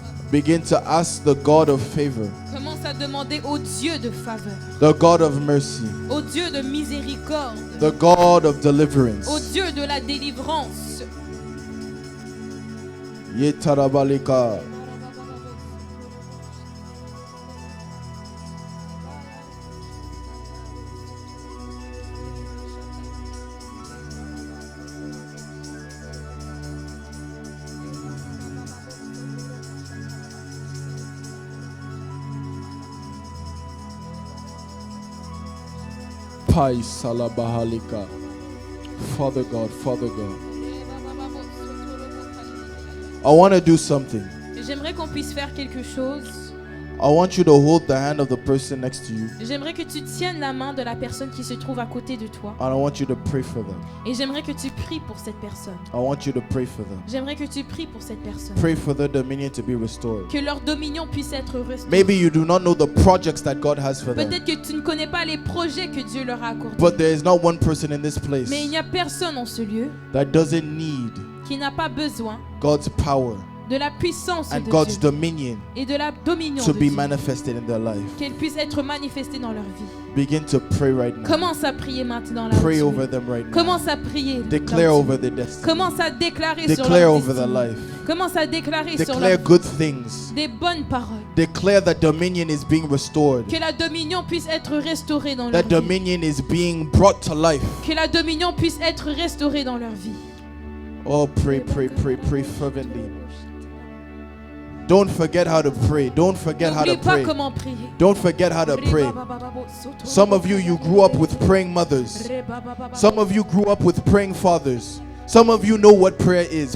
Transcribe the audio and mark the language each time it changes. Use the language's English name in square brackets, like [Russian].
[English] Begin to ask the God of favor. [French] Commence à demander au Dieu de faveur, [English] The God of mercy. [French] au Dieu de miséricorde, [English] The God of deliverance. [French] au Dieu de la délivrance. Yetarabaleka. [English] Pai salabahalika. Father God, Father God. I want to do something. [French] J'aimerais qu'on puisse faire quelque chose. [English] I want you to hold the hand of the person next to you. [French] J'aimerais que tu tiennes la main de la personne qui se trouve à côté de toi. [English] And I want you to pray for them. [French] Et j'aimerais que tu pries pour cette personne. [English] I want you to pray for them. [French] J'aimerais que tu pries pour cette personne. [English] Pray for their dominion to be restored. [French] Que leur dominion puisse être restaurée. [English] Maybe you do not know the projects that God has for them. [French] Peut-être que tu ne connais pas les projets que Dieu leur a accordés. [English] But there is not one person in this place [French] Mais il n'y a personne en ce lieu [English] that doesn't need [French] qui n'a pas besoin [English] God's power [French] de la puissance [English] and [French] de [English] God's [French] Dieu [English] dominion [French] et de la dominion [English] to [French] de [English] be [French] Dieu. [English] manifested in their life. [French] Qu'elle puisse être manifestée dans leur vie. [English] Begin to pray right now. [French] Commence à prier maintenant là. [English] Pray over them right now. [French] Commence à prier. [English] Declare [French] là-dessus. [English] over their destiny. [French] Commence à déclarer sur [English] Declare [French] leur [English] over their [French] destinée. [English] life. [French] Commence à déclarer sur [English] Declare [French] leur [English] good things. [French] des bonnes paroles. [English] Declare that dominion is being restored. [French] Que la dominion puisse être restaurée dans leur [English] That dominion is being brought to life. [French] Que la dominion puisse être restaurée dans leur vie. [English] Oh, pray, pray, pray, pray fervently. Don't forget how to pray. Don't forget how to [French] N'oublie pas [English] pray. [French] comment prier. [English] Don't forget how to pray. Some of you grew up with praying mothers. Some of you grew up with praying fathers. Some of you know what prayer is.